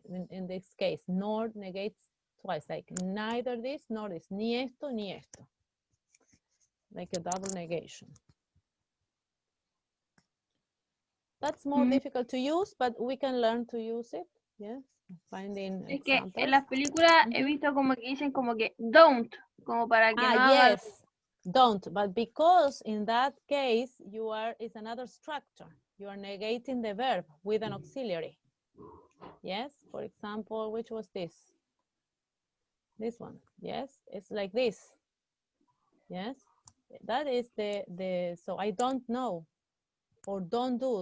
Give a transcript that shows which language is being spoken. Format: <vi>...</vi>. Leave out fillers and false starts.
<en>In this case, nor negates twice, like neither this nor this,</en> <es>ni esto ni esto.</es> <en>Like a double negation. That's more difficult to use, but we can learn to use it. Yes, finding</en> <es>es que</es> <en>examples.</en> <es>en las películas he visto como que dicen como que don't, como para que no haga.</es> <en>Yes, don't, but because in that case you are, it's another structure. You are negating the verb with an auxiliary. Yes, for example, which was this? This one. Yes, it's like this. Yes, that is the so I don't know or don't do.</en>